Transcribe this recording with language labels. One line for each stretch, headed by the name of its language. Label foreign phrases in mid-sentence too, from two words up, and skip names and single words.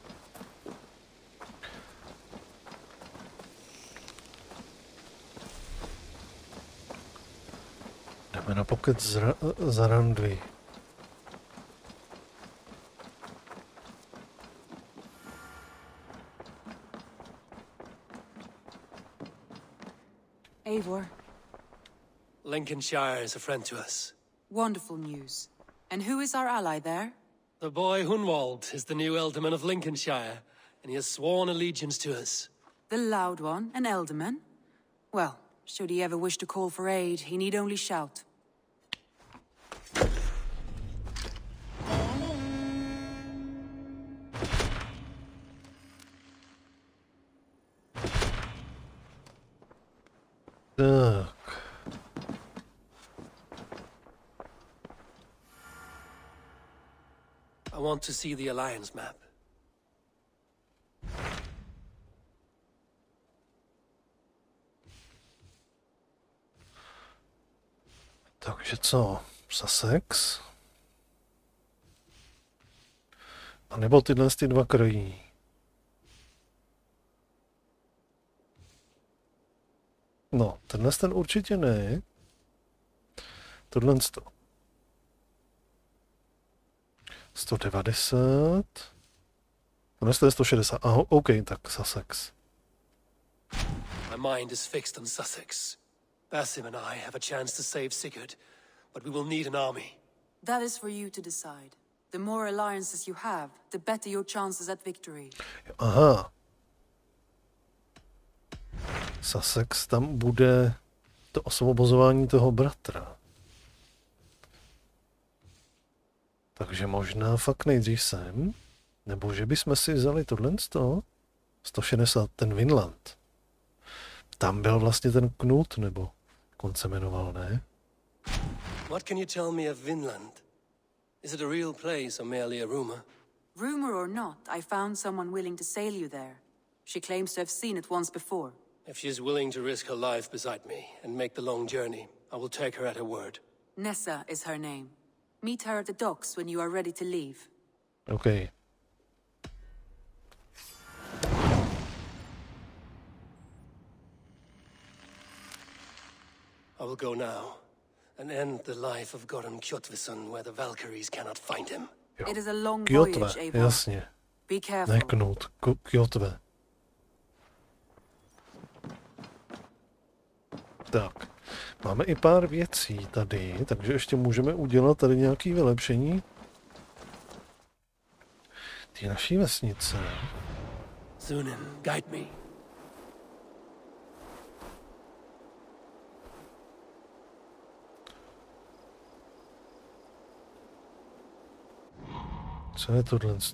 Czech: Jdeme na pokec za Randvi. Eivor.
English: Lincolnshire is a friend to us. Wonderful news. And who is our ally there? The boy Hunwald is the new Ealdorman of Lincolnshire, and he has sworn allegiance to us. The Loud One, an Ealdorman? Well, should he ever wish to call for aid, he need only shout.
Czech: Tak.
English: I want to see the Alliance map.
Czech: Takže co? Sussex. A nebo tyhle ty dva krají. No, tenhle ten určitě ne. Tohle 190. Tohle je 160. Aha, OK, tak Sussex.
English: My mind is fixed on Sussex. Basim and I have a chance to save Sigurd, but we will need an army. That is for you to decide. The more alliances you have, the better your chances at victory.
Czech: Aha. Sussex, tam bude to osvobozování toho bratra. Takže možná fakt nejdřív sem, nebo že bychom si vzali tohle 160, ten Vinland. Tam byl vlastně ten Knut, nebo jak on se jmenoval, ne?
English: What can you tell me of Vinland? Is it a real place or merely a rumor? Rumor or not, I found someone willing to sail you there. She claims to have seen it once before. If she is willing to risk her life beside me and make the long journey, I will take her at her word. Nessa is her name. Meet her at the docks when you are ready to leave. Okay. I will go now and end the life of Goran Kjotveson where the Valkyries cannot find him.
Czech: Jo.
English: It is a long
Czech: Kjotve,
English: voyage, Eivor.
Czech: jasně.
English: Be careful.
Czech: Ne Knut, Kjotve. Tak, máme i pár věcí tady, takže ještě můžeme udělat tady nějaké vylepšení té naší vesnice.
English: Sunan, guide me.
Czech: Co je tohle?